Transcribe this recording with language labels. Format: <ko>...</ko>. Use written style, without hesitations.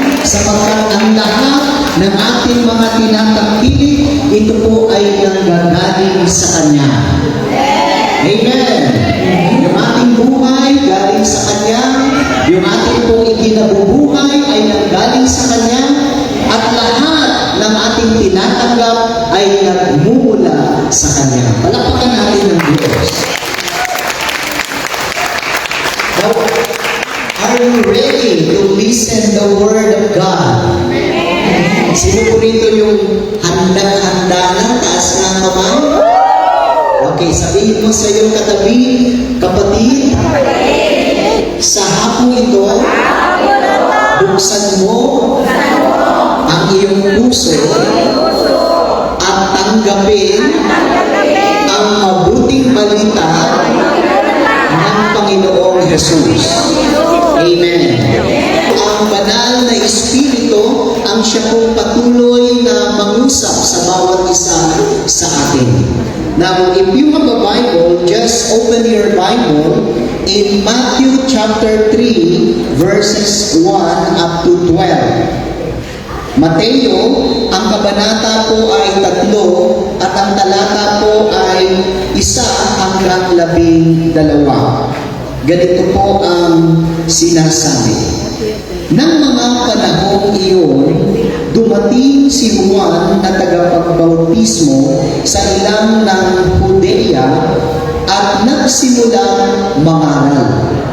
<tl>Sapagkat ang lahat ng ating mga tinatakili, ito po ay nanggagaling sa Kanya. Amen. Yung ating buhay galing sa Kanya, yung ating pong ikinabubuhay ay nanggaling sa Kanya, at lahat ng ating tinatanggap ay nagmumula sa Kanya. Palakpakan natin ng Diyos.</tl> <en>Now, are you ready to listen the Word of God?</en> <tl>Sino po rito yung handa-handa na, taas ng kamay? Okay, sabihin mo sa iyong katabi, kapatid, sa hapon ito, buksan mo ang iyong puso at tanggapin ang mabuting balita ng Panginoong Jesus. Amen. Ang banal na Espiritu ang siya pong patuloy na mangusap sa bawat isa sa atin.</tl> <en>Now, if you have a Bible, just open your Bible in Matthew chapter 3, verses 1 up to 12.</en> <tl>Mateo, ang kabanata po ay 3 at ang talata po ay 1 hanggang 12. Ganito po ang sinasabi. Nang mga panahong iyon, dumating si Juan na tagapagbautismo sa ilang ng Judea at nagsimulang mangaral.</tl>